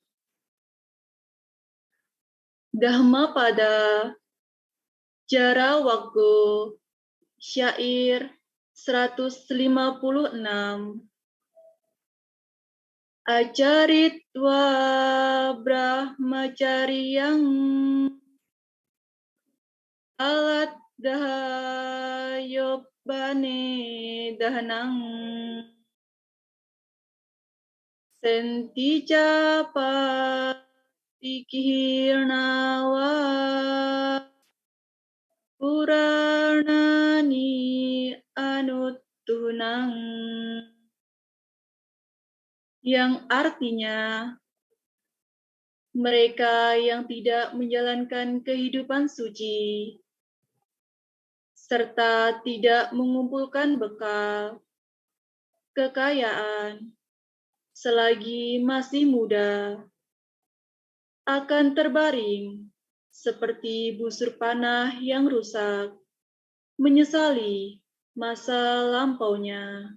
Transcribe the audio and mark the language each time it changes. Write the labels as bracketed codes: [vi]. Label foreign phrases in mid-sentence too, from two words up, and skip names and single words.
[id] Dhamma pada Jara Waktu Syair 156. [pi] Acaritwa brahmacaryang alat dahayobane dahanang sentica patikirnawa Puranani anutunang, [id] yang artinya mereka yang tidak menjalankan kehidupan suci serta tidak mengumpulkan bekal kekayaan selagi masih muda akan terbaring seperti busur panah yang rusak, menyesali masa lampaunya.